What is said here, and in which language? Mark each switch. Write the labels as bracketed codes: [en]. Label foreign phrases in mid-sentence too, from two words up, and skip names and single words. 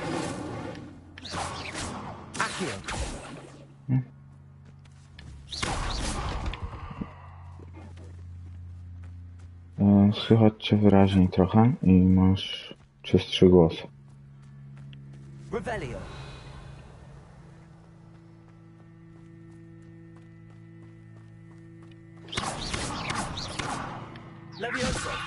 [pl] Accio. Słychać cię wyraźniej trochę i masz czystszy głos. Revelio. Leviosa.